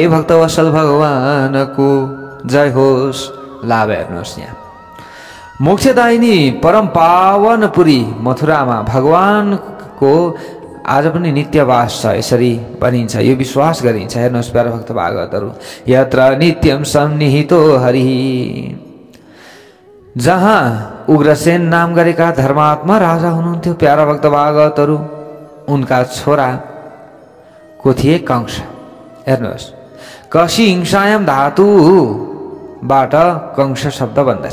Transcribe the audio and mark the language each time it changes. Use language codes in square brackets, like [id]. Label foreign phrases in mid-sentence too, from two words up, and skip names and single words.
[ne] भक्तवत्सल भगवानको जय होस्। लाभ हेर्नुहोस्, यहाँ मोक्षदायिनी परम पावनपुरी मथुरामा भगवानको आज पनि नित्यवास छ, यसरी भनिन्छ, यो विश्वास गरिन्छ। हेर्नुहोस् प्यारो भक्त भागवतहरू, [sa] यत्र नित्यम सन्निहितो हरि, [ne] जहाँ उग्रसेन नाम गरेका धर्मात्मा राजा हुनुहुन्थ्यो प्यारा भक्त भागवतहरू, उनका छोरा को थिए कंस। हेर्नुहोस्, [sa] कसी हिंसायाम [ne] धातुबाट कंस शब्द बन्दछ।